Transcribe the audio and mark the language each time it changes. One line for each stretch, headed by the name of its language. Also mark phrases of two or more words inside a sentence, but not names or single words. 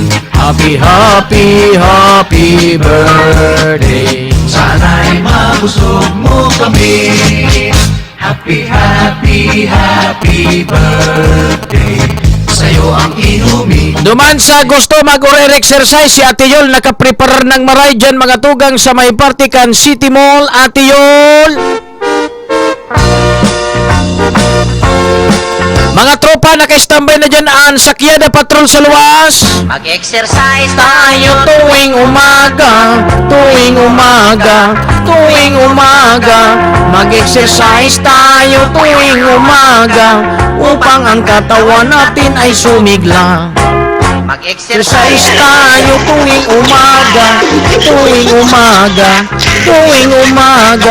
English: Happy, happy, happy birthday.
Filipino: Sana'y mabusog mo kami.
English: Happy, happy, happy birthday.
Filipino: Sa'yo ang inumin.
Bikol: Duman sa gusto mag-exercise si Ate Yol, nakaprepare ng maray dyan mga tugang sa may partikan City Mall. Ate Yol, mga tropa naka-standby na dyan ang sakyada patrol sa luwas.
Filipino: Mag-exercise Tayo tuwing umaga, tuwing umaga, tuwing umaga. Mag-exercise tayo tuwing umaga upang ang katawan natin ay sumigla. Exercise tayo tuwing umaga, tuwing umaga, tuwing umaga.